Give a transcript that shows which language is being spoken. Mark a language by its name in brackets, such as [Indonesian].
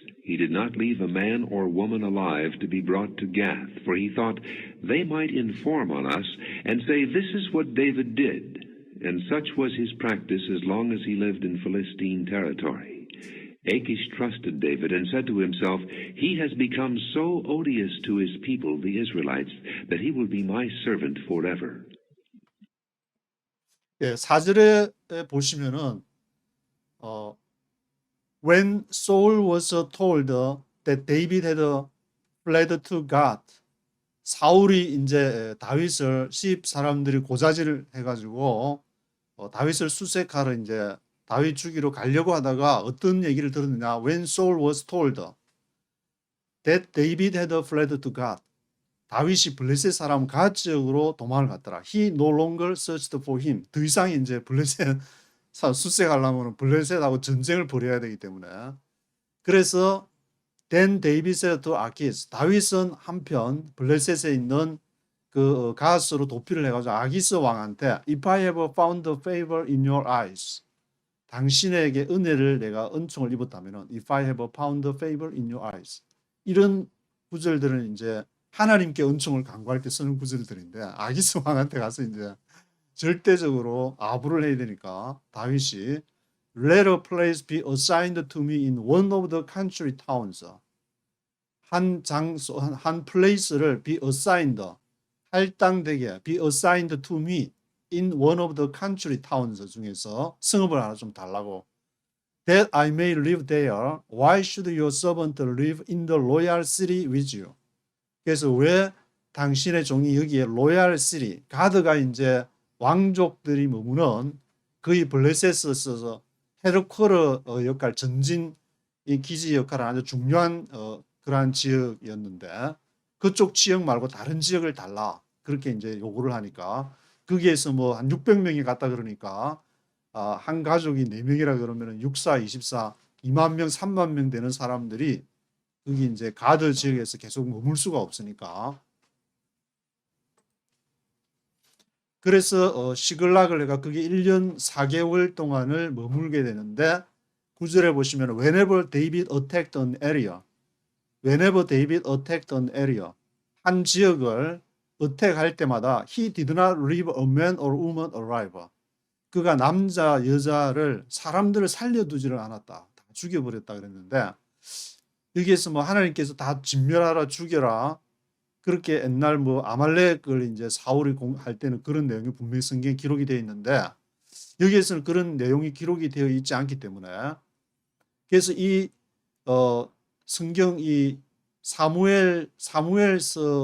[English] He did not leave a man or woman alive to be brought to Gath, for he thought, "They might inform on us and say, 'This is what David did.' And such was his practice as long as he lived in Philistine territory. Achish trusted David and said to himself, 'He has become so odious to his people, the Israelites, that he will be my servant forever.'" [Korean] 예, 4절에 보시면은 [English] When Saul was told that David had fled to God, [Korean] 사울이 이제 다윗을 시입 사람들이 고자질을 해가지고 다윗을 수색하러 이제 다윗 죽이러 가려고 하다가 어떤 얘기를 들었느냐? [English] When Saul was told that David had fled to God, [Korean] 다윗이 블레셋 사람 갓 지역으로 도망을 갔더라. [English] He no longer searched for him. [Korean] 더 이상 이제 블레셋 수색하려면 블레셋하고 전쟁을 벌여야 되기 때문에. 그래서 [English] Then David said to Achish, [Korean] 다윗은 한편 블레셋에 있는 그 가스로 도피를 해가지고 아기스 왕한테 [English] If I have found favor in your eyes, [Korean] 당신에게 은혜를 내가 은총을 입었다면은 [English] If I have found favor in your eyes, [Korean] 이런 구절들은 이제 하나님께 은총을 간구할 때 쓰는 구절들인데 아기스 왕한테 가서 이제 절대적으로 아부를 해야 되니까 다윗이 [English] Let a place be assigned to me in one of the country towns. [Korean] 한 장소, 한 place를 [English] be assigned, 할당되게 be assigned to me in one of the country towns [Korean] 중에서 성읍을 하나 좀 달라고. [English] That I may live there. Why should your servant live in the royal city with you? [Korean] 그래서 왜 당신의 종이 여기에 로얄 시리, 가드가 이제 왕족들이 머무는 거의 블레셋에서 헤르코르 역할, 전진 이 기지 역할을 아주 중요한 그러한 지역이었는데 그쪽 지역 말고 다른 지역을 달라 그렇게 이제 요구를 하니까 거기에서 뭐 한 600명이 갔다 그러니까 한 가족이 4명이라 그러면은 6, 4, 24, 2만 명, 3만 명 되는 사람들이 거기 이제 가드 지역에서 계속 머물 수가 없으니까. 그래서 시글락을 해가 그게 1년 4개월 동안을 머물게 되는데 9절에 보시면 [English] Whenever David attacked an area, [Korean] Whenever David attacked an area, 한 지역을 어택할 때마다 [English] He did not leave a man or woman alive. [Korean] 그가 남자 여자를 사람들을 살려두지를 않았다. 다 죽여버렸다 그랬는데 여기에서 뭐 하나님께서 다 진멸하라 죽여라 그렇게 옛날 뭐 아말렉을 이제 사울이 할 때는 그런 내용이 분명히 성경에 기록이 되어 있는데 여기에서는 그런 내용이 기록이 되어 있지 않기 때문에 그래서 이 성경 이 사무엘서에는